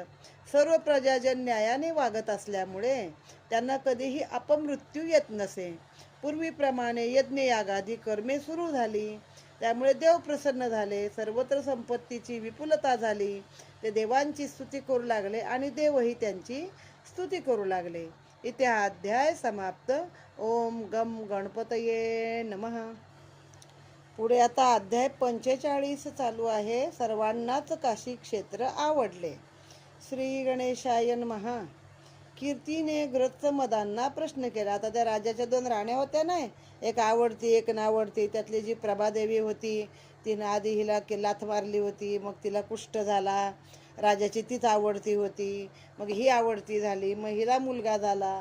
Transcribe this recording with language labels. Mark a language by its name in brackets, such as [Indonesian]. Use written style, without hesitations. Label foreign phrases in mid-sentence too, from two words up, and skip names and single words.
[Marathi] सर्व प्रजाजन न्यायाने वागत असल्यामुळे त्यांना कधीही अपमृत्यू येत नसे. पूर्वीप्रमाणे यज्ञयागादी कर्मे सुरू झाली. त्यामुळे देव प्रसन्न झाले. सर्वत्र संपत्तीची विपुलता झाली. ते देवांची स्तुती करू लागले आणि देवही त्यांची स्तुती करू लागले. इथे हा अध्याय समाप्त. [Sanskrit] ओम गम गणपतये नमः. [Marathi] पुढे आता अध्याय 45 चालू आहे. सर्वांनाच काशी क्षेत्र आवडले. [Sanskrit] श्री गणेशाय नमः. [Marathi] कीर्तीने ग्रस्त मदांना प्रश्न केला. आता त्या राजाच्या 2 राण्या होत्या नाही, एक आवडती एक नावडती. त्यातली जी प्रभादेवी होती तिनं आधी हिला लाथ मारली होती, मग तिला कुष्ठ झाला. राजाची तीच आवडती होती, मग ही आवडती झाली, मग हिला मुलगा झाला.